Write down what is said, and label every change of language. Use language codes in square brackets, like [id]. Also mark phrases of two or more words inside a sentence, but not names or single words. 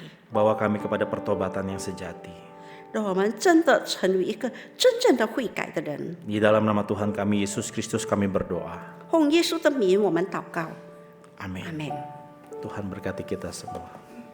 [id] Bawa kami kepada pertobatan yang sejati. [zh] 让我们真的成为一个真正的悔改的人。 [id] Di dalam nama Tuhan kami Yesus Kristus kami berdoa. [zh] 奉耶稣的名，我们祷告， [id] Amin. [zh] 阿门。 [id] Tuhan berkati kita semua.